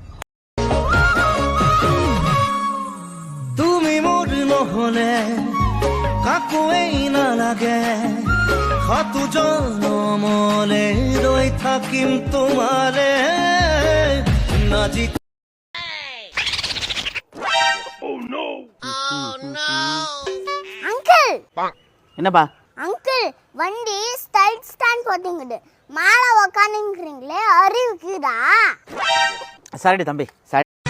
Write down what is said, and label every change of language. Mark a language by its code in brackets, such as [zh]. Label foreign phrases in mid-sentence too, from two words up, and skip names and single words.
[as] তুমি মোৰ নহলে কাকোৱেই নালাগে সাতু জনমলে ৰৈ থাকিম তোমালে নাজি [ta] அங்கிள் என்னப்பா அங்கிள் வண்டி ஸ்டைல் ஸ்டாண்ட் போட்டீங்கடு மேலே உக்காந்துங்கிறீங்களே அறிவுக்குதா சரிடி தம்பி சரி